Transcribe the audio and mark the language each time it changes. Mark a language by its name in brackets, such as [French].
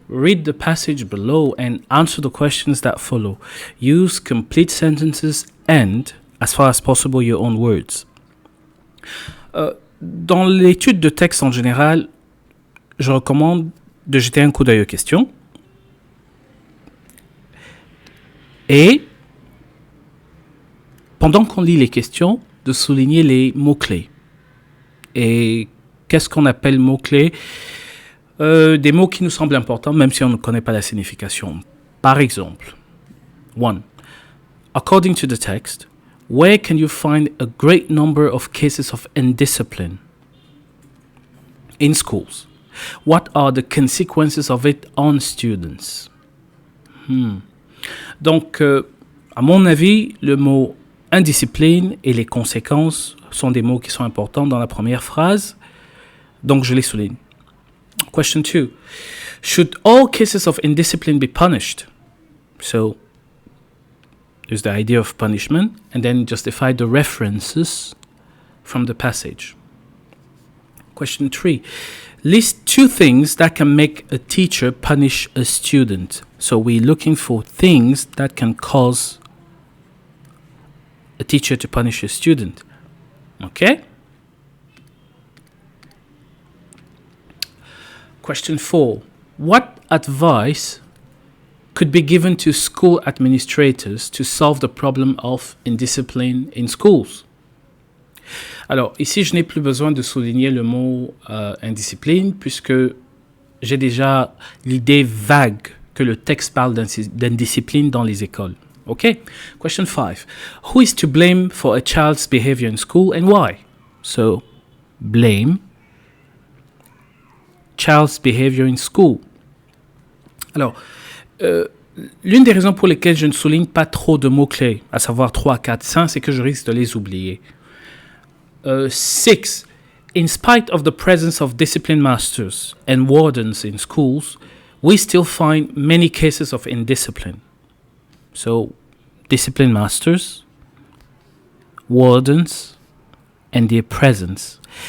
[English] Read the passage below and answer the questions that follow. Use complete sentences and, as far as possible, your own words. [French] Dans l'étude de texte en général, je recommande de jeter un coup d'œil aux questions et pendant qu'on lit les questions, de souligner les mots-clés. Et qu'est-ce qu'on appelle mots-clés? Des mots qui nous semblent importants, même si on ne connaît pas la signification. Par exemple, 1. [English] According to the text, where can you find a great number of cases of indiscipline? In schools. What are the consequences of it on students? [French] Donc, à mon avis, le mot indiscipline et les conséquences sont des mots qui sont importants dans la première phrase, donc je les souligne. [English] Question 2. Should all cases of indiscipline be punished? So, there's the idea of punishment, and then justify the references from the passage. Question 3. List 2 things that can make a teacher punish a student. So we're looking for things that can cause a teacher to punish a student. Okay? Question 4. What advice could be given to school administrators to solve the problem of indiscipline in schools? [French] Alors, ici, je n'ai plus besoin de souligner le mot indiscipline puisque j'ai déjà l'idée vague que le texte parle d'indiscipline dans les écoles. [English] Okay? Question 5. Who is to blame for a child's behavior in school and why? So, blame child's behavior in school. [French] Alors, l'une des raisons pour lesquelles je ne souligne pas trop de mots-clés, à savoir 3, 4, 5, c'est que je risque de les oublier. [English] 6. In spite of the presence of discipline masters and wardens in schools, we still find many cases of indiscipline. So, discipline masters, wardens, and their presence.